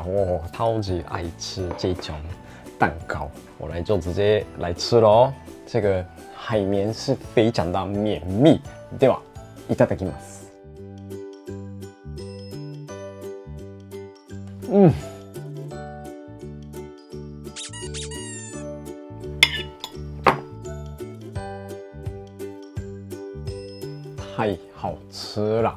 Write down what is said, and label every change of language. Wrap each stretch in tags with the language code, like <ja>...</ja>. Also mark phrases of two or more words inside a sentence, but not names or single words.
<zh>我超级爱吃这种蛋糕，我就直接来吃咯。这个海绵是非常的绵密，</zh> <ja>ではいただきます。</ja> <zh>太好吃了！</zh>